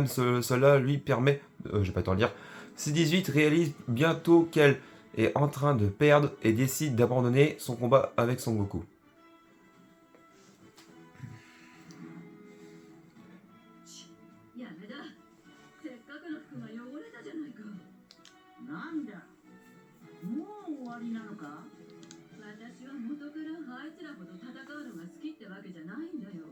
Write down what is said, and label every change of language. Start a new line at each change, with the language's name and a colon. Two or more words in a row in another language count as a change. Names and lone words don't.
French: Cela lui permet, je vais pas t'en dire, C18 réalise bientôt qu'elle est en train de perdre et décide d'abandonner son combat avec Sangoku.
Japanese: やめだ。せっかくの服が汚れたじゃないか。なんだ、もう終わりなのか。私は元からあいつらほど戦うのが好きってわけじゃないんだよ。